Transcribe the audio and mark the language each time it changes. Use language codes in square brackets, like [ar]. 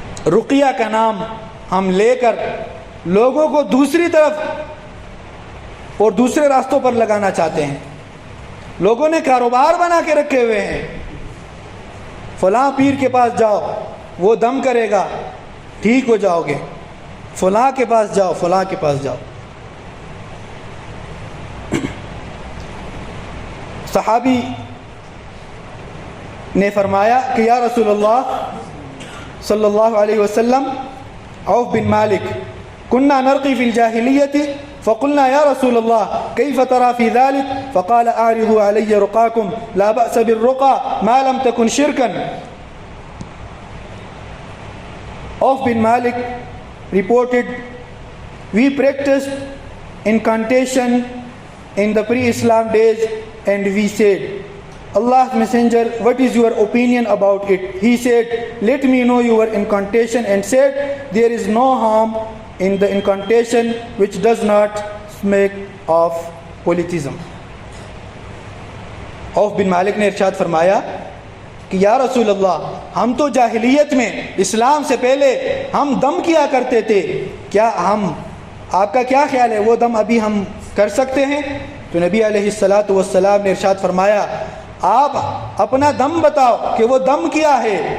[ur] رقیہ کا نام ہم لے کر لوگوں کو دوسری طرف اور دوسرے راستوں پر لگانا چاہتے ہیں. لوگوں نے کاروبار بنا کے رکھے ہوئے ہیں، فلاں پیر کے پاس جاؤ وہ دم کرے گا ٹھیک ہو جاؤ گے، فلاں کے پاس جاؤ، فلاں کے پاس جاؤ. صحابی نے فرمایا کہ یا رسول اللہ صلی اللہ علیہ وسلم، عوف بن مالک، [ar] كنا نرقي في الجاهلية فقلنا يا رسول الله كيف ترى في ذلك؟ فقال أعرضوا علي رقاكم لا بأس بالرقى ما لم تكن شركا. [en] Auf bin Malik reported, we practiced incantation in the pre-Islam days, and we said, Allah's Messenger, what is your opinion about it? He said, let me know your incantation, and said, there is no harm in the incantation which does not smack of politism. [ur] عوف بن مالک نے ارشاد فرمایا کہ یا رسول اللہ، ہم تو جاہلیت میں، اسلام سے پہلے ہم دم کیا کرتے تھے، کیا آپ کا کیا خیال ہے وہ دم ابھی ہم کر سکتے ہیں؟ تو نبی علیہ السلام نے ارشاد فرمایا، آپ اپنا دم بتاؤ کہ وہ دم کیا ہے.